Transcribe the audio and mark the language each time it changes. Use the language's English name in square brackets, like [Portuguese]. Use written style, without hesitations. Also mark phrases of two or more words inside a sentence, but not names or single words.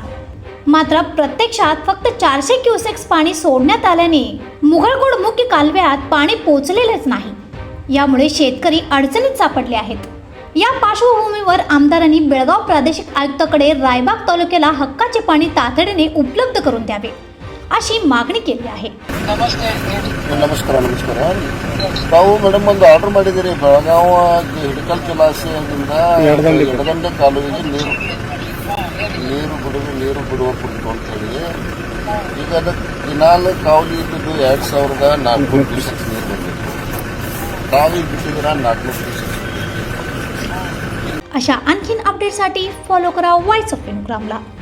[Marathi] मात्र प्रत्यक्षात फक्त 400 क्युसेक्स पाणी सोडण्यात आल्याने मुघळकोड मुख्य कालव्यात पाणी पोचलेलेच नाही। यामुळे शेतकरी अडचणीत सापडले आहेत। या पार्श्वभूमीवर आमदारांनी बेळगाव प्रादेशिक आयुक्तांकडे रायबाग तालुक्याला हक्काचे पाणी तातडीने उपलब्ध करून द्यावे अशी मागणी केली आहे। [Kannada] ನಮಸ್ಕಾರ ತಾವು ಮೇಡಮ್ ಒಂದು ಆರ್ಡರ್ ಮಾಡಿದ್ದೀರಿ ಬೆಳಗಾವಿ ಹಿಡಕಲ್ ಜಲಾಶಯದಿಂದ ಎಡದಂಡೆ ಕಾಲುವೆಗೆ ನೀರು ಬಿಡುವ ಕುರಿತು ಅಂತ ಹೇಳಿ ಈಗ ಅದಕ್ಕೆ ದಿನಾಲು ಕಾವಲಿ ಇಟ್ಟಿದ್ದು 2400 ಕ್ಯೂಸೆಕ್ಸ್ ನೀರು ಬಂದಿತ್ತು। ತಾವು ಬಿಟ್ಟಿದ್ದೀರಾ 400 ಕ್ಯೂಸೆಕ್ಸ್। [Marathi] अशा आणखीन अपडेटसाठी फॉलो करा वॉइस ऑफ विनुग्रामला।